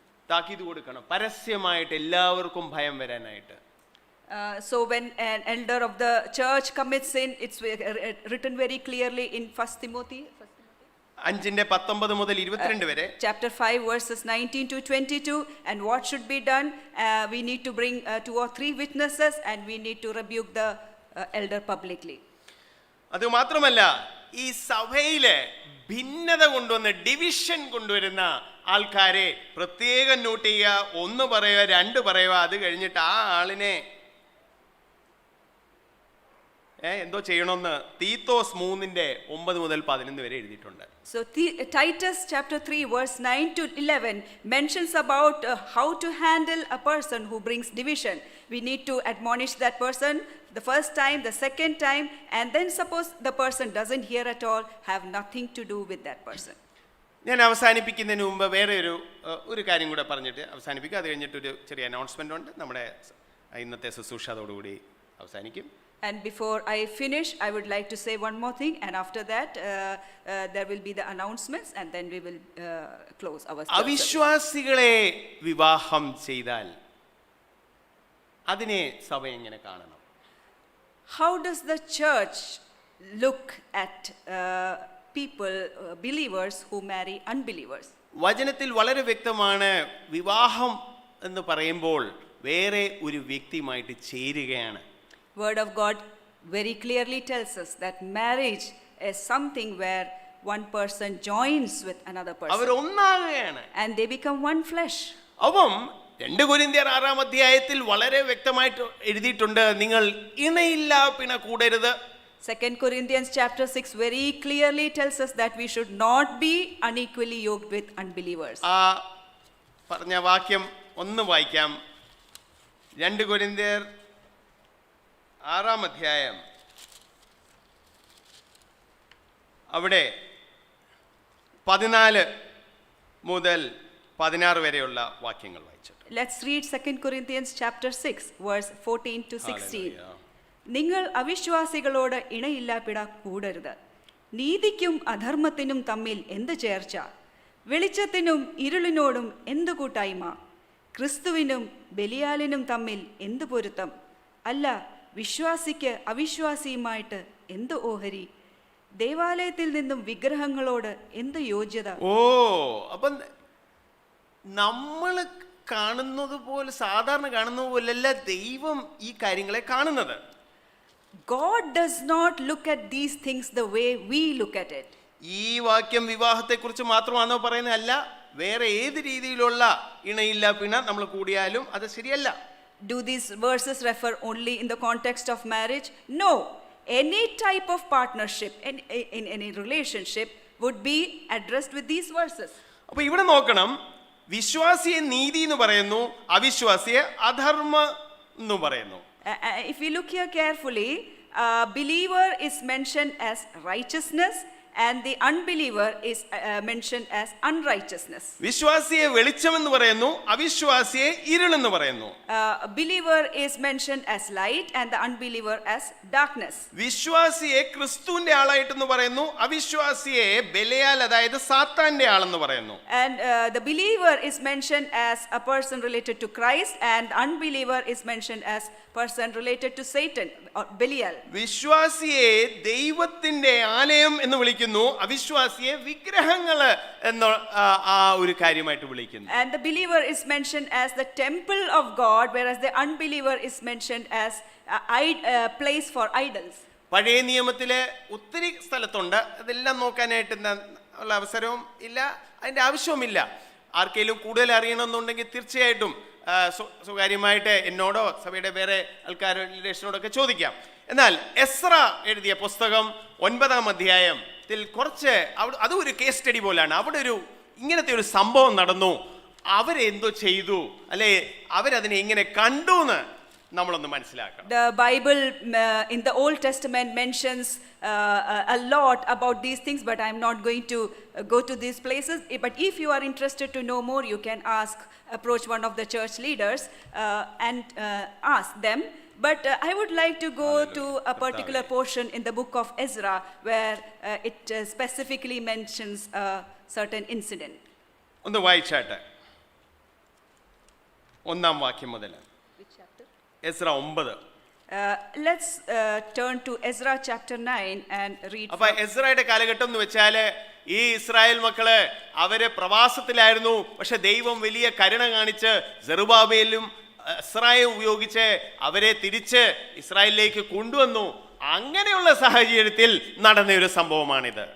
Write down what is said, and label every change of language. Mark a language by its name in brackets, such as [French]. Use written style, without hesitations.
[Malayalam] താക്കീത് കൊടുക്കണം, പരസ്യമായിട്ട് എല്ലാവർക്കും ഭയം വരാനായിട്ട്. [English] So when an elder of the church commits sin, it's written very clearly in 1 Timothy [Malayalam] 5:19 മുതൽ 22 വരെ, [English] chapter 5 verses 19 to 22. And what should be done? We need to bring 2 or 3 witnesses, and we need to rebuke the elder publicly. [Malayalam] അത് മാത്രമല്ല, ഈ സഭയിലെ ഭിന്നത കൊണ്ടുവന്ന് division കൊണ്ടുവരുന്ന ആൾക്കാരെ പ്രത്യേകം നോട്ട് ചെയ്യുക. 1 പറയുക, 2 പറയുക, അത് കഴിഞ്ഞിട്ട് ആ ആളിനെ എന്തോ ചെയ്യണമെന്ന് തീത്തോസ് 3:9 മുതൽ 11 വരെ എഴുതിയിട്ടുണ്ട്. [English] So Titus chapter 3 verse 9 to 11 mentions about how to handle a person who brings division. We need to admonish that person the first time, the second time, and then suppose the person doesn't hear at all, have nothing to do with that person. [Malayalam] ഞാൻ അവസാനിപ്പിക്കുന്നതിന് മുമ്പ് വേറെ ഒരു കാര്യം കൂടെ പറഞ്ഞിട്ട് അവസാനിപ്പിക്കും. അത് കഴിഞ്ഞിട്ടൊരു ചെറിയ അനൗൺസ്മെന്റ് ഉണ്ട്. നമ്മുടെ ഇന്നത്തെ ശുശ്രൂഷ അതോടുകൂടി അവസാനിക്കും. [English] And before I finish, I would like to say one more thing, and after that there will be the announcements, and then we will close our service. [Malayalam] അവിശ്വാസികളെ വിവാഹം ചെയ്താൽ അതിനെ സഭ എങ്ങനെ കാണണം? [English] How does the church look at people, believers who marry unbelievers? [Malayalam] വചനത്തിൽ വളരെ വ്യക്തമാണ്, വിവാഹം എന്ന് പറയുമ്പോൾ വേറെ ഒരു വ്യക്തിയുമായിട്ട് ചേരുകയാണ്. [English] Word of God very clearly tells us that marriage is something where one person joins with another person. [Malayalam] Our ഒന്നാകുകയാണ്. [English] And they become one flesh. [Malayalam] അപ്പം 2 കൊരിന്ത്യർ 6-ാം അധ്യായത്തിൽ വളരെ വ്യക്തമായിട്ട് എഴുതിയിട്ടുണ്ട്, നിങ്ങൾ ഇണയില്ലാ പിണ കൂടരുത്. [English] 2 Corinthians chapter 6 very clearly tells us that we should not be unequally yoked with unbelievers. [Malayalam] ആ പറഞ്ഞ വാക്യം ഒന്ന് വായിക്കാം. 2 കൊരിന്ത്യർ 6-ാം അധ്യായം, അവിടെ 14 മുതൽ 16 വരെയുള്ള വാക്യങ്ങൾ വായിച്ചിട്ട്. [English] Let's read 2 Corinthians chapter 6 verse 14 to 16. Hallelujah. [Malayalam] നിങ്ങൾ അവിശ്വാസികളോട് ഇണയില്ലാപ്പിട കൂടരുത്. നീതിക്കും അധർമ്മത്തിനും തമ്മിൽ എന്ത് ചേർച്ച? വെളിച്ചത്തിനും ഇരുളിനോടും എന്ത് കൂട്ടായ്മ? ക്രിസ്തുവിനും ബലിയാലിനും തമ്മിൽ എന്ത് പൊരുത്തം? അല്ല, വിശ്വാസിക്ക് അവിശ്വാസിയുമായിട്ട് എന്ത് ഓഹരി? ദേവാലയത്തിൽ നിന്നും വിഗ്രഹങ്ങളോട് എന്ത് യോഗ്യത? ഓ, അപ്പം നമ്മൾ കാണുന്നത് പോലെ, സാധാരണ കാണുന്നത് പോലല്ല ദൈവം ഈ കാര്യങ്ങളെ കാണുന്നത്. [English] God does not look at these things the way we look at it. [Malayalam] ഈ വാക്യം വിവാഹത്തെക്കുറിച്ച് മാത്രമാണോ പറയുന്നത്? അല്ല, വേറെ ഏത് രീതിയിലുള്ള ഇണയില്ല പിണ നമ്മൾ കൂടിയാലും അത് ശരിയല്ല. [English] Do these verses refer only in the context of marriage? No. Any type of partnership in any relationship would be addressed with these verses. [Malayalam] അപ്പൊ ഇവിടെ നോക്കണം, വിശ്വാസിയെ നീതി എന്ന് പറയുന്നു, അവിശ്വാസിയെ അധർമ്മ എന്ന് പറയുന്നു. [English] If we look here carefully, believer is mentioned as righteousness and the unbeliever is mentioned as unrighteousness. [Malayalam] വിശ്വാസിയെ വെളിച്ചം എന്ന് പറയുന്നു, അവിശ്വാസിയെ ഇരുളെന്ന് പറയുന്നു. [English] Believer is mentioned as light and the unbeliever as darkness. [Malayalam] വിശ്വാസിയെ ക്രിസ്തുവിന്റെ ആളായിട്ടെന്ന് പറയുന്നു, അവിശ്വാസിയെ ബെലയാൽ അതായത് സാത്താന്റെ ആളെന്ന് പറയുന്നു. [English] And the believer is mentioned as a person related to Christ and unbeliever is mentioned as person related to Satan or Belial. [Malayalam] വിശ്വാസിയെ ദൈവത്തിന്റെ ആലയം എന്ന് വിളിക്കുന്നു, അവിശ്വാസിയെ വിഗ്രഹങ്ങള് എന്ന ആ ഒരു കാര്യമായിട്ട് വിളിക്കുന്നു. [English] And the believer is mentioned as the temple of God, whereas the unbeliever is mentioned as a place for idols. [Malayalam] പഴയ നിയമത്തിലെ ഒത്തിരി സ്ഥലത്തുണ്ട്, അതെല്ലാം നോക്കാനായിട്ട് ഉള്ള അവസരവും ഇല്ല, അതിന്റെ ആവശ്യവുമില്ല. ആർക്കെങ്കിലും കൂടുതൽ അറിയണമെന്നുണ്ടെങ്കിൽ തീർച്ചയായിട്ടും സ്വകാര്യമായിട്ട് എന്നോടോ സഭയുടെ വേറെ ലീഡേഴ്സിനോടൊക്കെ ചോദിക്കാം. എന്നാൽ എസ്ര എഴുതിയ പുസ്തകം 9-ാം അധ്യായത്തിൽ കുറച്ച് അത് ഒരു കേസ് സ്റ്റഡി പോലാണ്. അവിടെ ഇങ്ങനത്തെ ഒരു സംഭവം നടന്നു, അവരെന്തോ ചെയ്തു, അല്ലെ അവരതിനെ എങ്ങനെ കണ്ടു എന്ന് നമ്മളൊന്ന് മനസ്സിലാക്കണം. [English] The Bible in the Old Testament mentions a lot about these things, but I'm not going to go to these places. But if you are interested to know more, you can approach one of the church leaders and ask them. But I would like to go to a particular portion in the book of Ezra where it specifically mentions a certain incident. [Malayalam] ഒന്ന് വായിച്ചാട്ടെ, 1-ാം വാക്യം മുതൽ. Ezra 9. [English] Let's turn to Ezra chapter 9 and read. [Malayalam] അപ്പൊ എസ്രയുടെ കാലഘട്ടം എന്ന് വെച്ചാല് ഈ Israel മക്കള് അവര് പ്രവാസത്തിലായിരുന്നു. പക്ഷെ ദൈവം വലിയ കരുണ കാണിച്ച് സെറുബാബേലും എസ്രായും ഉപയോഗിച്ച് അവരെ തിരിച്ച് ഇസ്രായേലിലേക്ക് കൊണ്ടുവന്നു. അങ്ങനെയുള്ള സാഹചര്യത്തിൽ നടന്ന ഒരു സംഭവമാണിത്.